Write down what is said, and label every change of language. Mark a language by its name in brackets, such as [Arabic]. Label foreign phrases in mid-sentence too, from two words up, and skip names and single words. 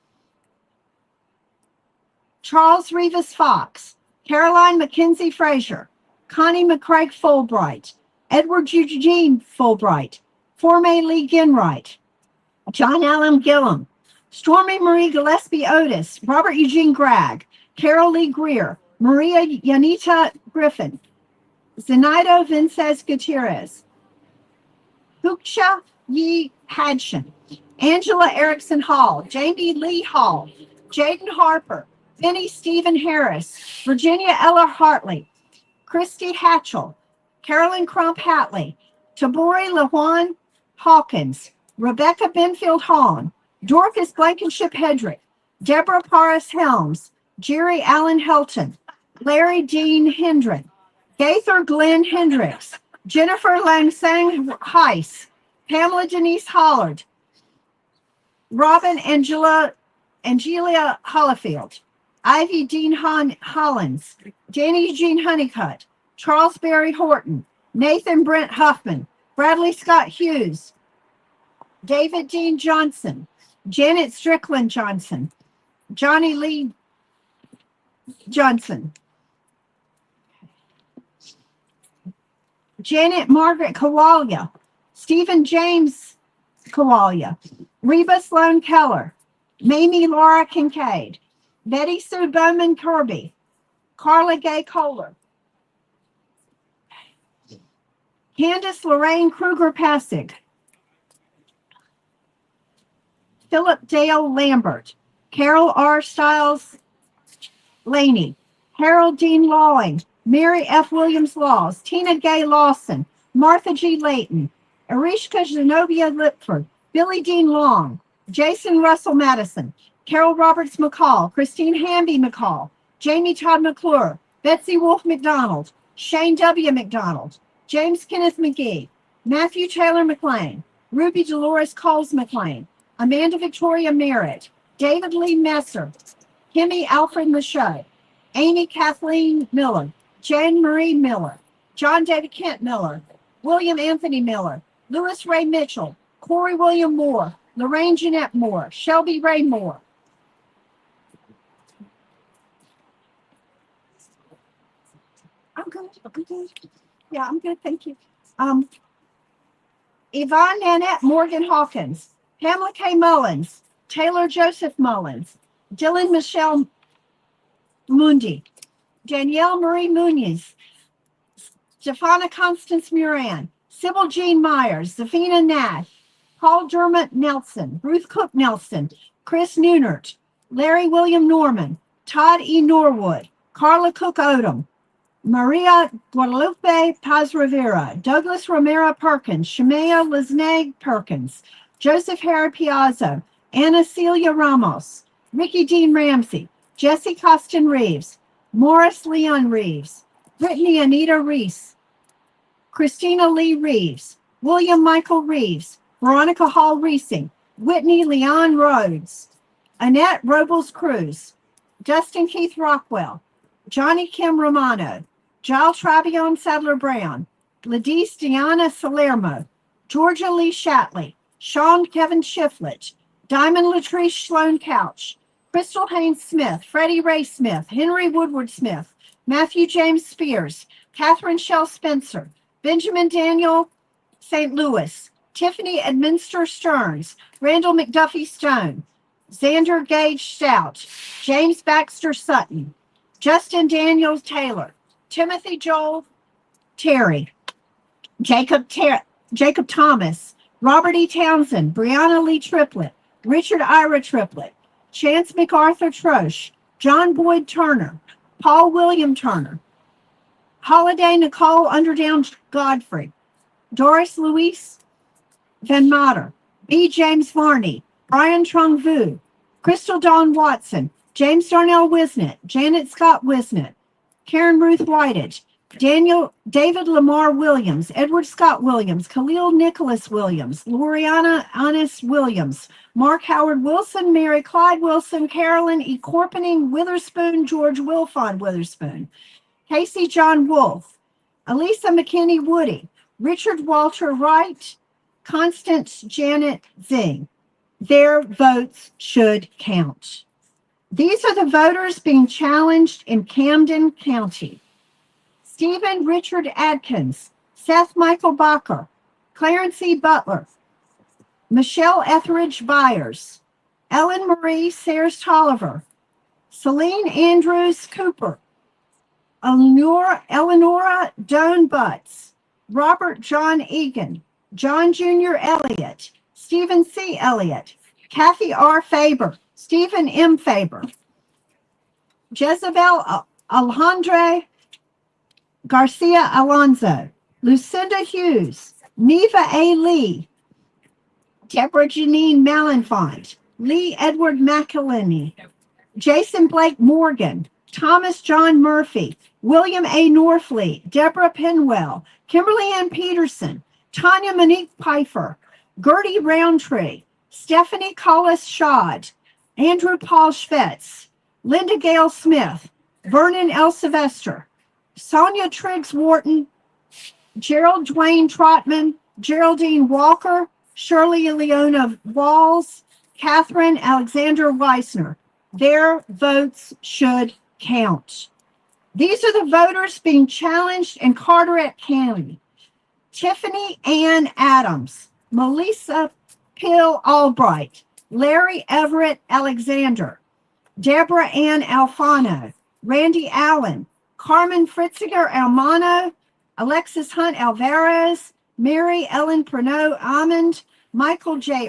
[English] Charles Revis Fox, Caroline McKenzie Frazier, Connie McCraig Fulbright, Edward Eugene Fulbright, Forme Lee Ginwright, John Allen Gillum, Stormy Marie Gillespie Otis, Robert Eugene Gregg, Carol Lee Greer, Maria Yanita Griffin, Zenaido Vinces Gutierrez, Huksha Yi Hadshin, Angela Erickson Hall, Jamie Lee Hall, Jaden Harper, Benny Stephen Harris, Virginia Ella Hartley, Christy Hatchell, Carolyn Crump Hatley, Tabori LaJuan Hawkins, Rebecca Benfield Hahn, Dorcas Blankenship Hedrick, Deborah Paris Helms, Jerry Allen Helton, Larry Dean Hendren, Gaither Glenn Hendricks, Jennifer Langsang Heiss, Pamela Denise Hollard, Robin Angelia Hollifield, Ivy Dean Hollins, Danny Jean Honeycutt, Charles Barry Horton, Nathan Brent Huffman, Bradley Scott Hughes, David Dean Johnson, Janet Strickland Johnson, Johnny Lee Johnson, Janet Margaret Kawalia, Stephen James Kawalia, Reba Sloan Keller, Mamie Laura Kincaid, Betty Sue Bowman Kirby, Carla Gay Kohler, Candace Lorraine Kruger Passig, Philip Dale Lambert, Carol R. Stiles Laney, Harold Dean Lawing, Mary F. Williams Laws, Tina Gay Lawson, Martha G. Layton, Arishka Zenobia Lipford, Billy Dean Long, Jason Russell Madison, Carol Roberts McCall, Christine Hamby McCall, Jamie Todd McClure, Betsy Wolf McDonald, Shane W. McDonald, James Kenneth McGee, Matthew Taylor McLean, Ruby Dolores Coles McLean, Amanda Victoria Merritt, David Lee Messer, Kimmy Alfred Michaud, Amy Kathleen Miller, Jane Marie Miller, John David Kent Miller, William Anthony Miller, Louis Ray Mitchell, Corey William Moore, Lorraine Jeanette Moore, Shelby Ray Moore. I'm good. I'm good. Yeah, I'm good. Thank you. Yvonne Nanette Morgan Hawkins, Pamela K. Mullins, Taylor Joseph Mullins, Dylan Michelle Mundi, Danielle Marie Muniz, Stefana Constance Muran, Sybil Jean Myers, Zafina Nash, Paul Dermott Nelson, Ruth Cook Nelson, Chris Neunert, Larry William Norman, Todd E. Norwood, Carla Cook Odom, Maria Guadalupe Paz Rivera, Douglas Romero Perkins, Shemaya Lisnag Perkins, Joseph Harry Piazza, Ana Celia Ramos, Ricky Dean Ramsey, Jesse Costin Reeves, Morris Leon Reeves, Brittany Anita Reese, Christina Lee Reeves, William Michael Reeves, Veronica Hall Reesing, Whitney Leon Rhodes, Annette Robles Cruz, Dustin Keith Rockwell, Johnny Kim Romano, Giles Travion Sadler Brown, Ladise Deanna Salermo, Georgia Lee Shatley, Sean Kevin Shiflett, Diamond Latrice Sloan Couch, Crystal Haynes Smith, Freddie Ray Smith, Henry Woodward Smith, Matthew James Spears, Catherine Shell Spencer, Benjamin Daniel St. Louis, Tiffany Edminster Stearns, Randall McDuffie Stone, Xander Gage Stout, James Baxter Sutton, Justin Daniels Taylor, Timothy Joel Terry, Jacob Thomas, Robert E. Townsend, Brianna Lee Triplett, Richard Ira Triplett, Chance MacArthur Troche, John Boyd Turner, Paul William Turner, Holiday Nicole Underdown Godfrey, Doris Louise Van Mater, B. James Varney, Brian Trung Vu, Crystal Dawn Watson, James Darnell Wisnett, Janet Scott Wisnett, Karen Ruth Whiteage, David Lamar Williams, Edward Scott Williams, Khalil Nicholas Williams, Loriana Annis Williams, Mark Howard Wilson, Mary Clyde Wilson, Carolyn E. Corpening Witherspoon, George Wilfond Witherspoon, Casey John Wolf, Elisa McKinney Woody, Richard Walter Wright, Constance Janet Zing. Their votes should count. These are the voters being challenged in Camden County. Stephen Richard Adkins, Seth Michael Bacher, Clarence E. Butler, Michelle Etheridge Byers, Ellen Marie Sayers Tolliver, Celine Andrews Cooper, Eleonora Doan Butts, Robert John Egan, John Jr. Elliott, Stephen C. Elliott, Kathy R. Faber, Stephen M. Faber, Jezebel Alejandre Garcia Alonso, Lucinda Hughes, Neva A. Lee, Deborah Janine Malenfant, Lee Edward McElhenney, Jason Blake Morgan, Thomas John Murphy, William A. Norfleet, Deborah Penwell, Kimberly Ann Peterson, Tanya Monique Pfeiffer, Gertie Roundtree, Stephanie Collis Schad, Andrew Paul Schvetz, Linda Gale Smith, Vernon L. Sylvester, Sonia Triggs Wharton, Gerald Dwayne Trotman, Geraldine Walker, Shirley Leona Walls, Catherine Alexander Weissner. Their votes should count. These are the voters being challenged in Carteret County. Tiffany Ann Adams, Melissa Pill Albright, Larry Everett Alexander, Deborah Ann Alfano, Randy Allen, Carmen Fritziger Almano, Alexis Hunt Alvarez, Mary Ellen Pernod Amond, Michael J.